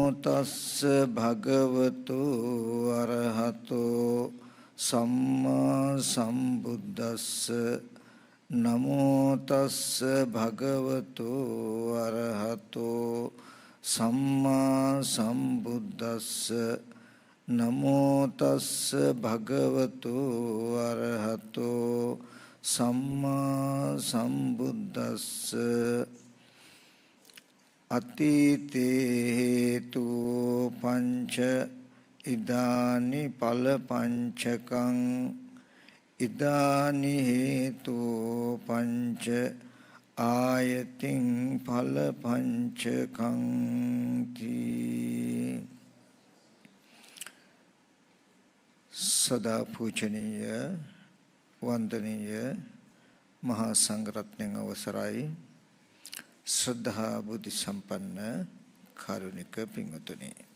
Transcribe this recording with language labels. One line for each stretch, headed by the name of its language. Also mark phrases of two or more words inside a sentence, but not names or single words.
Pali: තස්ස භගවතු අරහතෝ සම්මා සම්බුද්දස්ස නමෝ තස්ස භගවතු අරහතෝ සම්මා සම්බුද්දස්ස නමෝ තස්ස භගවතු අරහතෝ සම්මා සම්බුද්දස්ස අතීතේ හේතු පංච ඉදානි ඵල පංචකං ඉදානි හේතු පංච ආයතින් ඵල පංචකං
Sinhala: තී සදා පූජනීය වන්දනීය මහා සංඝරත්නයන් අවසරයි ශ්‍රද්ධා බුද්ධ සම්පන්න කාරුණික පින්වතුනි